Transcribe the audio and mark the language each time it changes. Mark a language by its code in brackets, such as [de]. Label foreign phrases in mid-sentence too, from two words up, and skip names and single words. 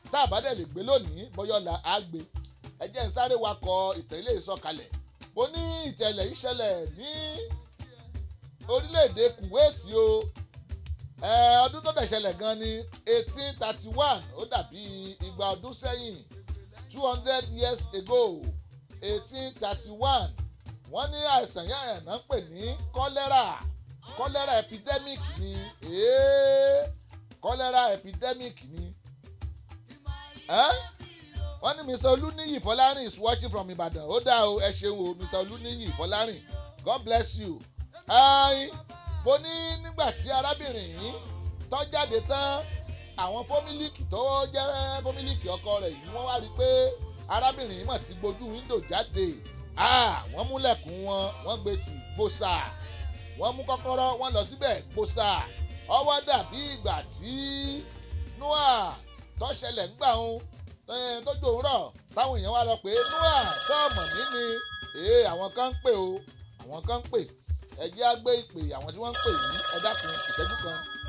[yo] a bá dẹ̀ lè gbé lónìí bóyá ọ̀la á gbé ẹ jẹ́ ń sáré wakọ̀ ìtẹ̀lé ìsọ̀kalẹ̀ mo ní ìtẹ̀lẹ̀ ìṣẹ̀lẹ̀ ní orílẹ̀-èdè Kuwait o ọdún tó dẹ̀ ṣẹlẹ̀ gan ni 1831 ó dàbí igba ọdún sẹ́yìn [en] 200 years ago [yo] 1831 wọ́n ní àìsàn yẹn náà ń pè ní kọ́lẹ́rà epidemic ni kọ́lẹ́rà epidemic ni wọ́n ní Mr. Olúníyì Fọlárìn [en] is watching from [yo] Ìbàdàn ó dá o ẹ ṣeun o Mr. [en] Olúníyì Fọlárìn God bless you. [yo] mo ní nígbà tí arábìnrin yìí tó jáde tán àwọn fómílìkì tó jẹ́ fómílìkì ọkọ rẹ̀ yìí wọ́n wá rí i pé arábìnrin yìí mọ̀ ti gbójú wíńdò jáde wọ́n múlẹ̀kùn wọ́n gbé tì gbòòsà wọ́n mú kọ́kọ́rọ́ wọ́n lọ síbẹ̀ gbòòsà ọwọ́ dàbí ìgbà tí Noah tó ṣẹlẹ̀ ń gbà tójú òun rọ̀ táwọn èèyàn wá lọ pé Noah sọ́ọ̀mọ̀ mí ni àwọn kan ń pè o àwọn kan ń pè ẹ jẹ́ á gbé ìpè àwọn tí wọ́n ń pè yìí ẹ dákun ìṣẹ́jú kan.